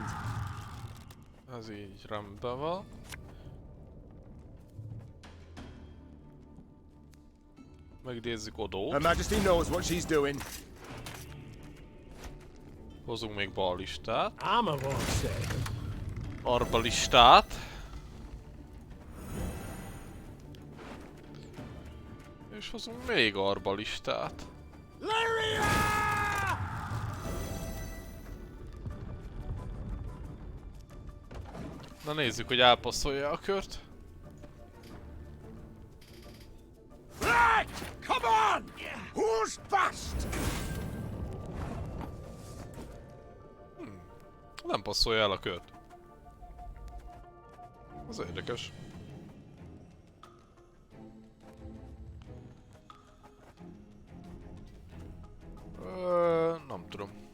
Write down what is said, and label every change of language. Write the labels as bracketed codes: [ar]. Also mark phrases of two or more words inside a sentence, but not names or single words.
[hu] Ez így rendben van. Megidézzük Odót. [en] Her Majesty knows what she's doing. [hu] Hozunk még ballistát. [en] Armor won't save. [hu] Arbalistát. És hozunk még arbalistát. Na nézzük, hogy elpasszolja a kört. [en] Right! Come on! Who's fast? [hu] Nem passzolja el a kört. Az érdekes. Nem tudom.